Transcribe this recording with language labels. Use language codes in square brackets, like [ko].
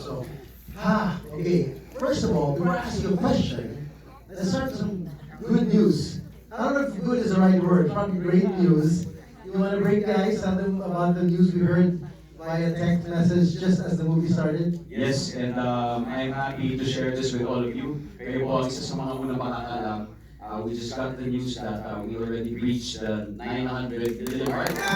[en] So, okay. First of all, before I ask you a question, let's start with some good news. I don't know if good is the right word. Probably great news. You want to break the ice, tell them about the news we heard via text message just as the movie started? Yes, and I'm happy to share this with all of you. [tl] Kayo po, isa sa mga unang makakalam. [en] We just got the news that we already reached the 900 million mark.